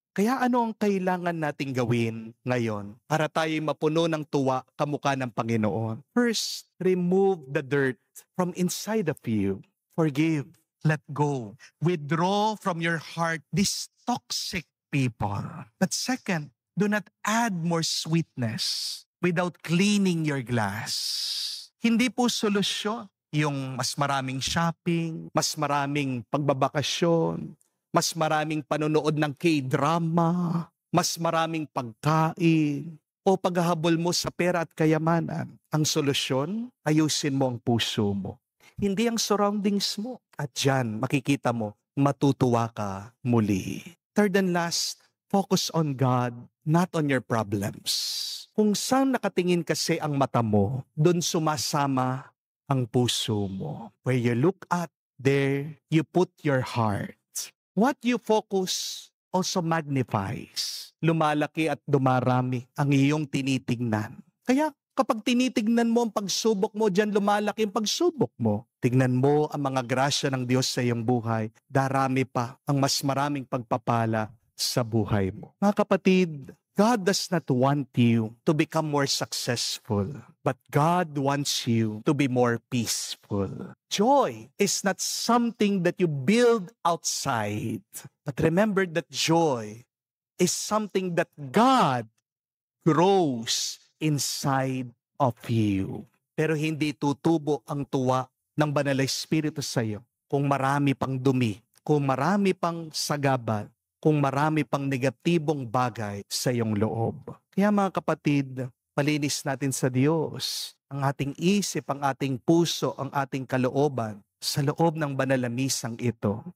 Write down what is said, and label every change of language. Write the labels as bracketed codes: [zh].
[tl] Kaya ano ang kailangan nating gawin ngayon para tayo mapuno ng tuwa kamukha ng Panginoon? [en] First, remove the dirt from inside of you. Forgive. Let go. Withdraw from your heart these toxic people. But second, do not add more sweetness without cleaning your glass. [tl] Hindi po solusyon yung mas maraming shopping, mas maraming pagbabakasyon, mas maraming panonood ng K-drama, mas maraming pagkain, o paghahabol mo sa pera at kayamanan. Ang solusyon, ayusin mo ang puso mo. Hindi ang surroundings mo. At dyan, makikita mo, matutuwa ka muli. [en] Third and last, focus on God, not on your problems. [tl] Kung saan nakatingin kasi ang mata mo, doon sumasama ang puso mo. [en] Where you look at, there you put your heart. What you focus also magnifies. [tl] Lumalaki at dumarami ang iyong tinitingnan. Kaya kapag tinitignan mo ang pagsubok mo, diyan lumalaki ang pagsubok mo. Tignan mo ang mga grasya ng Diyos sa iyong buhay. Darami pa ang mas maraming pagpapala sa buhay mo. Mga kapatid, [en] God does not want you to become more successful, but God wants you to be more peaceful. Joy is not something that you build outside, but remember that joy is something that God grows inside of you. [tl] Pero hindi tutubo ang tuwa ng Banal na Espiritu sa iyo kung marami pang dumi, kung marami pang sagabal, kung marami pang negatibong bagay sa iyong loob. Kaya mga kapatid, palinis natin sa Diyos ang ating isip, ang ating puso, ang ating kalooban sa loob ng banal na misang ito.